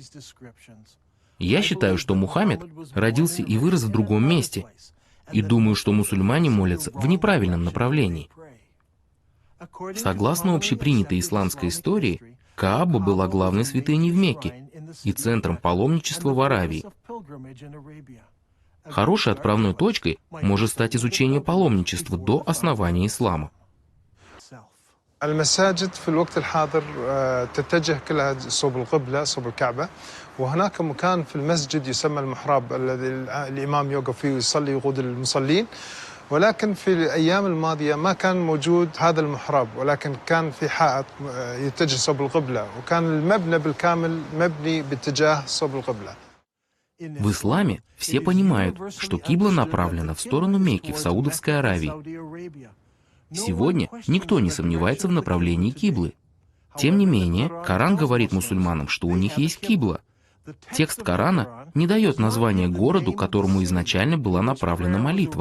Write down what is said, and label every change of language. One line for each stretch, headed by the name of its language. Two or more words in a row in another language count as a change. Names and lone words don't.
Russian: Я считаю, что Мухаммед родился и вырос в другом месте, и думаю, что мусульмане молятся в неправильном направлении. Согласно общепринятой исламской истории, Кааба была главной святыней в Мекке и центром паломничества в Аравии. Хорошей отправной точкой может стать изучение паломничества до основания ислама.
Arabic: المساجد في الوقت الحاضر تتجه كلها صوب القبلة صوب الكعبة وهناك مكان في المسجد يسمى المحراب الذي الإمام يوقف فيه ويصلي يقود المصلين ولكن في الأيام الماضية ما كان موجود هذا المحراب ولكن كان في حائط يتجه صوب القبلة وكان المبنى بالكامل مبني باتجاه صوب القبلة.
Russian: В исламе все понимают, что кибла направлена в сторону Мекки в Саудовской Аравии. Сегодня никто не сомневается в направлении киблы. Тем не менее, Коран говорит мусульманам, что у них есть кибла. Текст Корана не дает названия городу, которому изначально была направлена молитва.